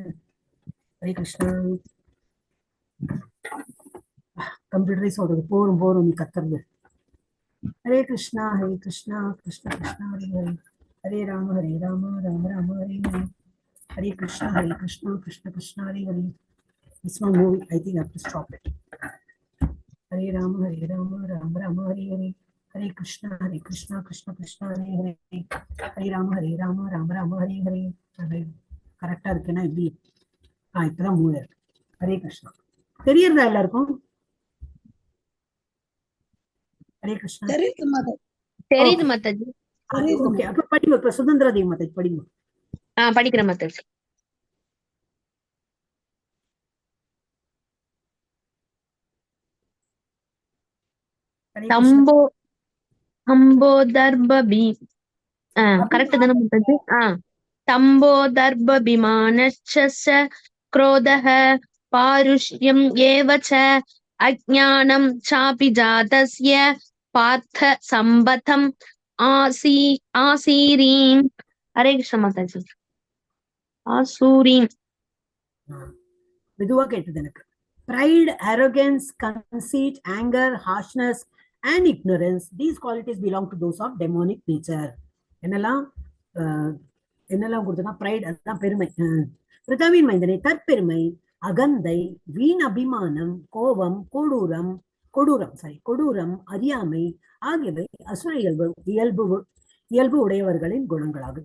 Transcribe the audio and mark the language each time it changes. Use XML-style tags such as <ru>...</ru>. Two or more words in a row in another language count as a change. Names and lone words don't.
<ta>ஹரே கிருஷ்ணா. கம்ப்யூட்டரே சொல்றது போரும் நீ கத்துறது. ஹரே கிருஷ்ணா ஹரே கிருஷ்ணா கிருஷ்ண கிருஷ்ணா ஹரே ஹரே, ஹரே ராம ராம ராம ஹரே ஹரே, ஹரே கிருஷ்ணா கிருஷ்ண கிருஷ்ணா ஹரே ஹரே.</ta> <en>It's my movie. I think I have to stop it. Hare Rama Rama Rama Hare Hare, Hare Krishna Krishna Krishna Hare Hare, Hare Rama Rama Rama Hare Hare.</en> <ta>கரெக்டா இருக்குன்னா இப்படி இப்பதான் மூணு இருக்கு. ஹரே கிருஷ்ணா. தெரியறதா எல்லாருக்கும்? ஹரே கிருஷ்ணா. தெரியுது மாதாஜி. ஓகே, அப்ப படிங்க. இப்ப சுதந்திர தேவி மாதாஜி படிங்க. படிக்கிறேன் மாதாஜி. தம்போதர்பபி கரெக்ட் தானே மாதாஜி?</ta> <sa>தம்போதர்பபிமானச்ச क्रोधः पारुष्यम् एव च अज्ञानं चापि जातस्य पार्थ संबतम् आसीरीम्. हरे कृष्ण माताजी. आसूरीम्.</sa> <ta>மெதுவா கேட்டது எனக்கு.</ta> <en>pride, arrogance, conceit, anger, harshness, and ignorance. These qualities belong to those of demonic nature.</en> <ta>என்னெல்லாம் என்னெல்லாம் கொடுத்தனா pride, அதுதான் பெருமை. பிரிதாவின் மைந்தனை தற்பெருமை, அகந்தை, வீண் அபிமானம், கோபம், கொடூரம், அறியாமை ஆகியவை அசுர இயல்பு உடையவர்களின் குணங்களாகும்.</ta>